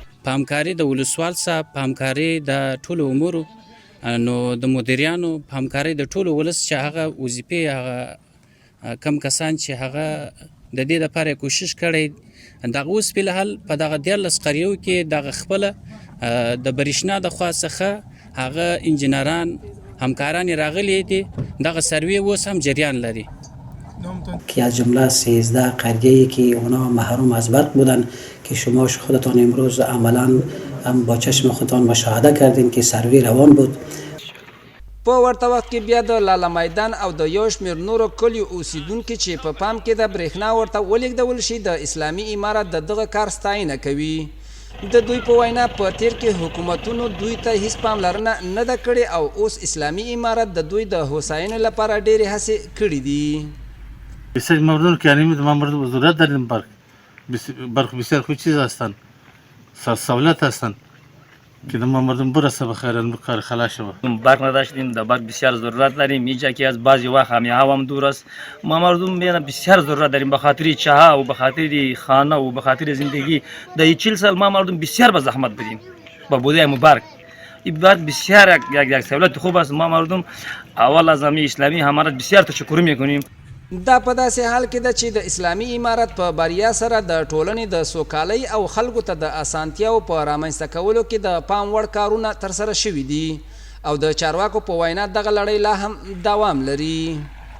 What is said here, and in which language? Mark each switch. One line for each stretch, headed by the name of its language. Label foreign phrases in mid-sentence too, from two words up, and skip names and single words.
Pashto: په همکاري د ولسوال صاحب په همکاري د ټولو امورو نو د مدیریانو په همکارۍ د ټولو ولس چې هغه وظیفې هغه کم کسان چې هغه د دې لپاره کوشش کړی دغه اوس فلحال په دغه 14 قریو کې دغه خپله د برېښنا د خوا څخه هغه انجینران همکاران راغلي دي، دغه سروی اوس هم جریان لري
Persian: که از جمله 13 قریه‌ای که اونا محروم از برق بودن که شما خودتان امروز عملاً هم با چشم خودتان مشاهده کردین که سروی روان بود.
Pashto: په ورته وخت کې بیا د لاله میدان او د یو شمېر نورو کلیو اوسیدونکي چې په پام کې د برېښنا ورته ولېږدول شي د اسلامي امارت د دغه کار ستاینه کوي. د دوی په وینا په تیر کې حکومتونو دوی ته هیڅ پاملرنه نه ده کړې او اوس اسلامي امارت د دوی د هوساینې لپاره ډېرې هڅې کړې دي.
Persian: بسیار مردم که یعنی ما مردم ضرورت داریم برق بسیار خوب چیز هستند، سهولت هستند که ما مردم برسه به خیر کار خلاص شود. برق نداشتیم، در برق بسیار ضرورت داریم. اینجا که از بعضی وقت همیه‌ها هم دور است، ما مردم بسیار ضرورت داریم به خاطر چاه و به خاطر خانه و به خاطر زندگی. در 40 سال ما مردم بسیار به زحمت بدیم با بوده برق. این برق بسیار یک سهولت خوب است. ما مردم اول از همه اسلامی امارت بسیار تشکر میکنیم.
Pashto: دا په داسې حال کې ده چې د اسلامي امارت په بریا سره د ټولنې د سوکالۍ او خلکو ته د اسانتیاو په رامنځته کولو کې د پام وړ کارونه ترسره شوي دي او د چارواکو په وینا دغه لړۍ لا هم دوام لري.